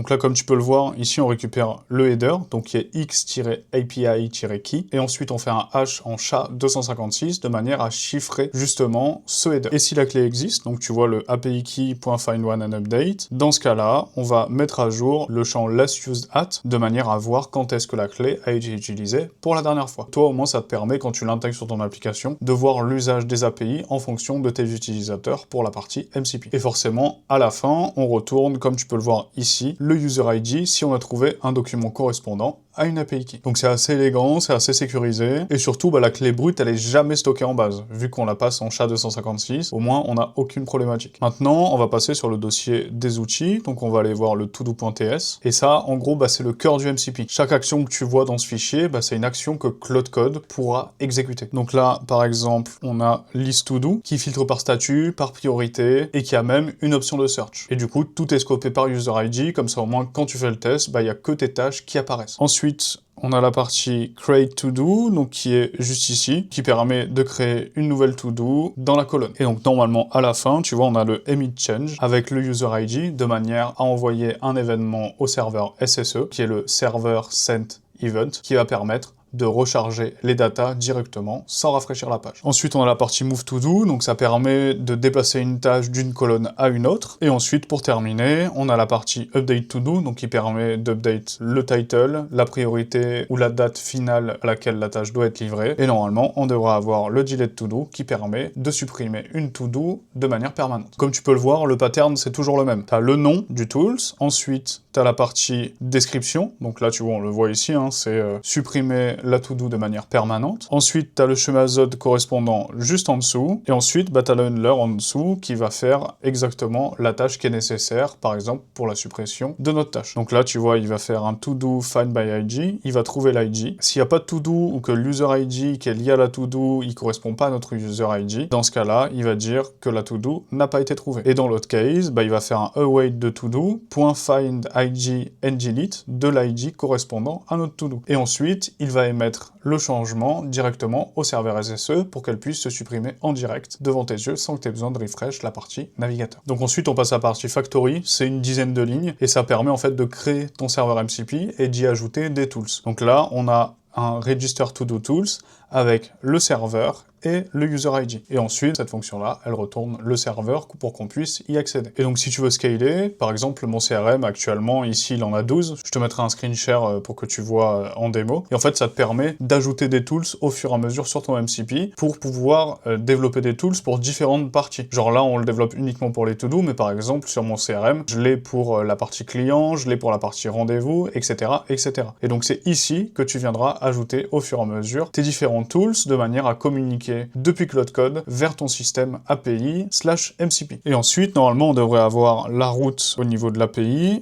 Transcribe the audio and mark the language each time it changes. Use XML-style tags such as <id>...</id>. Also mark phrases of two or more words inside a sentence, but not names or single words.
<fr>Donc là, comme tu peux le voir, ici on récupère le header, donc qui est x-api-key, et ensuite on fait un hash en SHA-256, de manière à chiffrer justement ce header. Et si la clé existe, donc tu vois le API key.findOneAndUpdate, dans ce cas-là, on va mettre à jour le champ</fr> <en>last used at,</en> <fr>de manière à voir quand est-ce que la clé a été utilisée pour la dernière fois. Toi, au moins, ça te permet, quand tu l'intègres sur ton application, de voir l'usage des API en fonction de tes utilisateurs pour la partie MCP. Et forcément, à la fin, on retourne, comme tu peux le voir ici, le</fr> <en>user ID</en> <fr>si on a trouvé un document correspondant à une</fr> <en>API key.</en> <fr>Donc c'est assez élégant, c'est assez sécurisé, et surtout, bah, la clé brute, elle est jamais stockée en base. Vu qu'on la passe en SHA-256, au moins, on n'a aucune problématique. Maintenant, on va passer sur le dossier des outils, donc on va aller voir le todo.ts, et ça, en gros, bah, c'est le cœur du MCP. Chaque action que tu vois dans ce fichier, bah, c'est une action que Cloud Code pourra exécuter. Donc là, par exemple, on a</fr> <en>list to do,</en> <fr>qui filtre par statut, par priorité, et qui a même une option de search. Et du coup, tout est scopé par</fr> <en>user ID,</en> <fr>comme ça, au moins, quand tu fais le test, bah, il n'y a que tes tâches qui apparaissent. Ensuite, on a la partie</fr> <en>create to do,</en> <fr>donc qui est juste ici, qui permet de créer une nouvelle to do dans la colonne. Et donc normalement à la fin, tu vois, on a le</fr> <en>emit change</en> <fr>avec le</fr> <en>user ID</en> <fr>de manière à envoyer un événement au serveur SSE, qui est le</fr> <en>server sent event,</en> <fr>qui va permettre de recharger les datas directement sans rafraîchir la page. Ensuite, on a la partie</fr> <en>move to do,</en> <fr>donc ça permet de déplacer une tâche d'une colonne à une autre. Et ensuite, pour terminer, on a la partie</fr> <en>update to do,</en> <fr>donc qui permet d'update le title, la priorité ou la date finale à laquelle la tâche doit être livrée. Et normalement, on devra avoir le</fr> <en>delete to do</en> <fr>qui permet de supprimer une to do de manière permanente. Comme tu peux le voir, le pattern c'est toujours le même. Tu as le nom du tools, ensuite tu as la partie description, donc là tu vois, on le voit ici, hein, c'est supprimer la to-do de manière permanente. Ensuite, tu as le schéma ZOD correspondant juste en dessous. Et ensuite, tu as le handler en dessous qui va faire exactement la tâche qui est nécessaire, par exemple, pour la suppression de notre tâche. Donc là, tu vois, il va faire un</fr> <en>to-do find by ID.</en> <fr>Il va trouver l'ID. S'il n'y a pas de to-do ou que l'</fr> <en>user ID</en> <fr>qui est lié à la to-do, il correspond pas à notre</fr> <en>user ID,</en> <fr>dans ce cas-là, il va dire que la to-do n'a pas été trouvée. Et dans l'autre case, bah, il va faire un await de to-do, .</fr> <en>find ID and delete</en> <fr>de l'ID correspondant à notre to-do. Et ensuite, il va émettre le changement directement au serveur SSE pour qu'elle puisse se supprimer en direct devant tes yeux sans que tu aies besoin de refresh la partie navigateur. Donc ensuite on passe à la partie factory, c'est une dizaine de lignes et ça permet en fait de créer ton serveur MCP et d'y ajouter des tools. Donc là on a un</fr> <en>register to do tools</en> <fr>avec le serveur et le</fr> <en>user ID.</en> <fr>Et ensuite, cette fonction-là, elle retourne le serveur pour qu'on puisse y accéder. Et donc, si tu veux scaler, par exemple, mon CRM, actuellement, ici, il en a 12. Je te mettrai un</fr> <en>screen share</en> <fr>pour que tu vois en démo. Et en fait, ça te permet d'ajouter des tools au fur et à mesure sur ton MCP pour pouvoir développer des tools pour différentes parties. Genre là, on le développe uniquement pour les to-do, mais par exemple, sur mon CRM, je l'ai pour la partie client, je l'ai pour la partie rendez-vous, etc., etc. Et donc, c'est ici que tu viendras ajouter au fur et à mesure tes différents tools de manière à communiquer depuis Cloud Code vers ton système API/MCP. Et ensuite, normalement, on devrait avoir la route au niveau de l'API.</fr>